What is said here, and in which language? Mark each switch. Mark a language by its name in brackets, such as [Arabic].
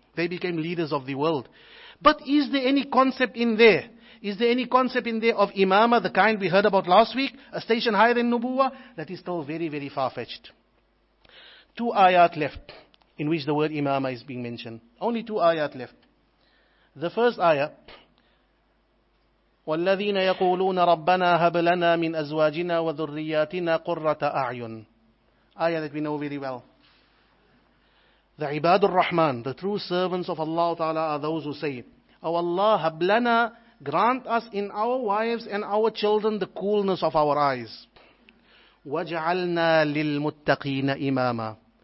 [English] They became leaders of the world. But is there any concept in there? Is there any concept in there of Imamah, the kind we heard about last week, a station higher than Nubuwah? That is still very, very far-fetched. 2 ayat left in which the word Imamah is being mentioned. Only 2 ayat left. The first ayah, [Arabic] وَالَّذِينَ يَقُولُونَ رَبَّنَا هَبْ لَنَا مِنْ أَزْوَاجِنَا وَذُرِّيَّاتِنَا قُرَّةَ أَعْيُنٍ. [English] Ayah that we know very well. The Ibadur Rahman, the true servants of Allah Ta'ala are those who say, O Allah, hab lana, grant us in our wives and our children the coolness of our eyes. [Arabic] وَجَعَلْنَا لِلْمُتَّقِينَ إِمَامًا.